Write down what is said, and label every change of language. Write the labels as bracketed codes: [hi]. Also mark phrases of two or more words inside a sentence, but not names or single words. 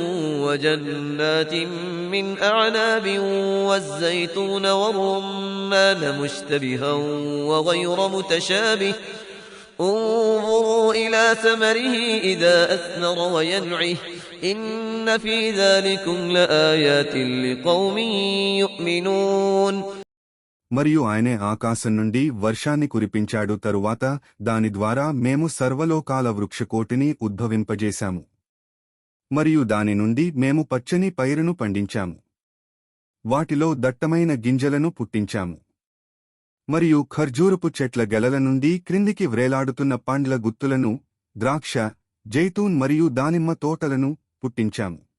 [ar] وجنات من أعناب والزيتون والرمان مشتبها وغير متشابه انظروا إلى ثمره إذا أثمر وينعه إن في ذلكم لآيات لقوم يؤمنون. [te] మరియు ఆయనే ఆకాశం నుండి వర్షాన్ని కురిపించాడు. తరువాత దాని ద్వారా మేము సర్వలోకాల వృక్షకోటిని ఉద్భవింపజేశాము మరియు దాని నుండి మేము పచ్చని పైరును పండించాము. వాటిలో దట్టమైన గింజలను పుట్టించాము మరియు ఖర్జూరపు చెట్ల గెలల నుండి క్రిందికి వ్రేలాడుతున్న పండ్ల గుత్తులను, ద్రాక్ష, జైతూన్ మరియు దానిమ్మ తోటలను పుట్టించాము.